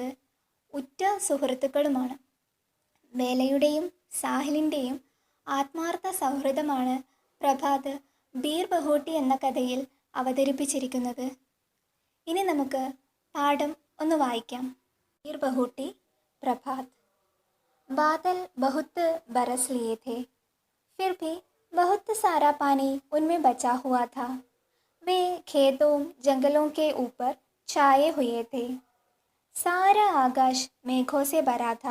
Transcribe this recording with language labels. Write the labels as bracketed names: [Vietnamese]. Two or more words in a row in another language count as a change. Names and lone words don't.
[Malayalam] ഉറ്റ സുഹൃത്തുക്കളുമാണ്. ബേലയുടെയും സാഹിലിൻ്റെയും ആത്മാർത്ഥ സൗഹൃദമാണ് പ്രഭാത് ബീർ ബഹൂട്ടി എന്ന കഥയിൽ അവതരിപ്പിച്ചിരിക്കുന്നത്. ഇനി നമുക്ക് പാഠം ഒന്ന് വായിക്കാം. ബീർ ബഹൂട്ടി പ്രഭാത്. [Hindi] बादल बहुत बरस लिए थे, फिर भी बहुत सारा पानी उनमें बचा हुआ था. वे खेतों जंगलों के ऊपर छाए हुए थे. सारा आकाश मेघों से भरा था.